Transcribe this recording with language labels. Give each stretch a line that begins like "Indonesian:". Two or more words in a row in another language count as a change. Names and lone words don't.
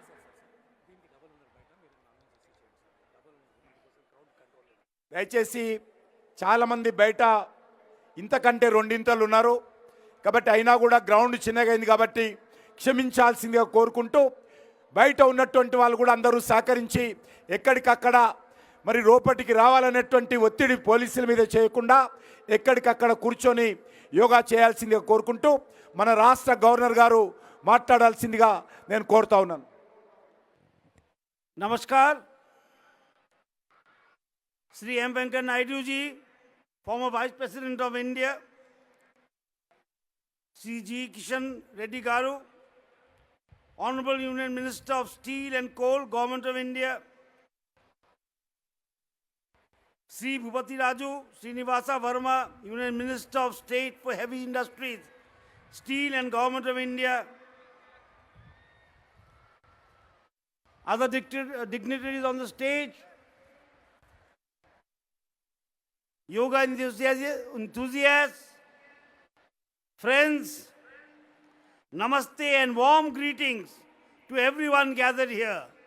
Telugu: దయచేసి చాలామంది బయట ఇంతకంటే రెండింతలు ఉన్నారు కాబట్టి, అయినా కూడా గ్రౌండ్ చిన్నగా అయింది కాబట్టి క్షమించాల్సిందిగా కోరుకుంటూ, బయట ఉన్నటువంటి వాళ్ళు కూడా అందరూ సహకరించి ఎక్కడికక్కడ మరి లోపటికి రావాలనేటువంటి ఒత్తిడి పోలీసుల మీద చేయకుండా ఎక్కడికక్కడ కూర్చొని యోగా చేయాల్సిందిగా కోరుకుంటూ, మన రాష్ట్ర గవర్నర్ గారు మాట్లాడాల్సిందిగా నేను కోరుతా ఉన్నాను.
English: नमस्कार. Sri M. Venkaiah Naidu ji, former Vice President of India, Sri G. Kishan Reddy Garu, Honorable Union Minister of Steel and Coal, Government of India, Sri Bhupati Raju Srinivasa Verma, Union Minister of State for Heavy Industries, Steel and Government of India, other dignitaries on the stage, yoga enthusiasts, friends, namaste and warm greetings to everyone gathered here.